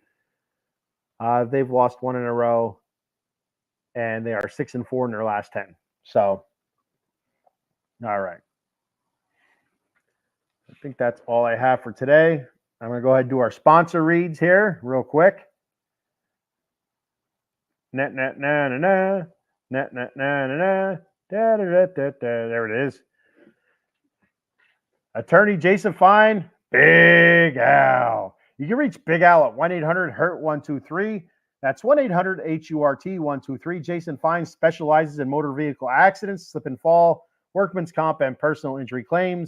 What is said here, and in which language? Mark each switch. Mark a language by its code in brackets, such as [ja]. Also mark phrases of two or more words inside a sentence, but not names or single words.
[en] They've lost 1 in a row, and they are 6 and 4 in their last 10. So, all right. I think that's all I have for today. I'm going to go ahead and do our sponsor reads here real quick. Net, net, na, na, na. Net, net, na, na, na. Da, da, da, da, da. There it is. Attorney Jason Fine, Big Al. You can reach Big Al at 1-800-HURT-123. That's 1-800-HURT-123. Jason Fine specializes in motor vehicle accidents, slip and fall, workman's comp, and personal injury claims.